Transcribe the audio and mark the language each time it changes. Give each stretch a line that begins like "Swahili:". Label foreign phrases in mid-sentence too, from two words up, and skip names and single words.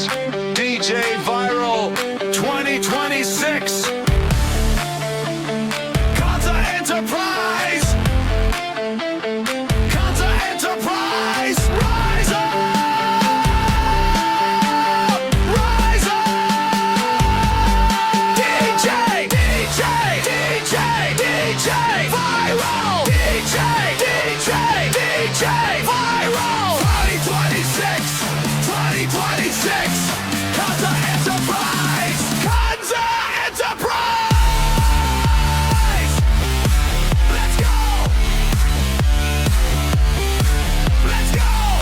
English: DJ Viral 2026. Khanza Enterprise. Khanza Enterprise. Rise up. Rise up. DJ. DJ. DJ. DJ. Viral. DJ. DJ. DJ. Viral. 2026. 2026. Khanza Enterprise. Khanza Enterprise. Let's go. Let's go.